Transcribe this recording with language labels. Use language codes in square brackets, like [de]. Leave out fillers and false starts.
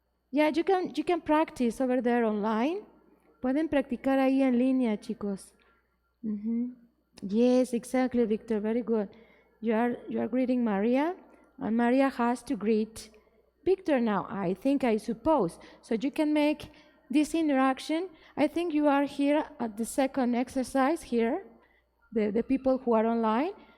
[en] Yeah, you can practice over there online. [es] Pueden practicar ahí en línea, chicos. [en] Yes, exactly, Victor. Very good. You are greeting Maria, and Maria has to greet Victor now, I suppose. So you can make this interaction. I think you are here at the second exercise here, the people who are online.